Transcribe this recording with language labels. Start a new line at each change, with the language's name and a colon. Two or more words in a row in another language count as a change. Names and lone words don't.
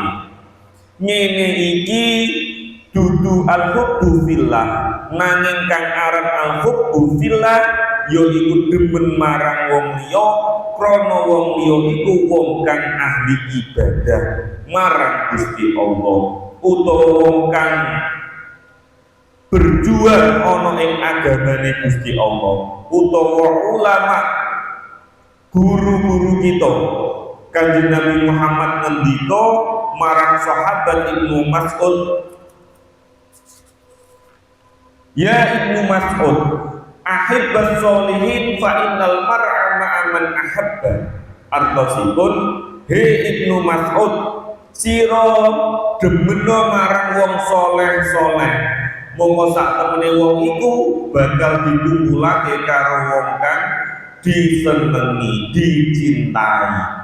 Javanese: Ngene iki dudu
Arabic: الحب في الله,
Javanese: nanging kang aran
Arabic: الحب في الله
Javanese: yaiku demen marang wong liya krana wong liya iku wong kang ahli ibadah marang Gusti Allah utawa wong kang berjuang ana ing agamane Gusti Allah utawa ulama guru-guru kita. Kanjeng Nabi Muhammad ngendika marang sahabat Ibnu Mas'ud, ya Ibnu Mas'ud,
Arabic: أحب الصالحين فإن المرء مع من أحب.
Javanese: Artosipun, he Ibnu Mas'ud, sira demena marang wong soleh-soleh, monggo sak temene wong iku bakal dikumpulake karo wong kang disenengi, dicintai.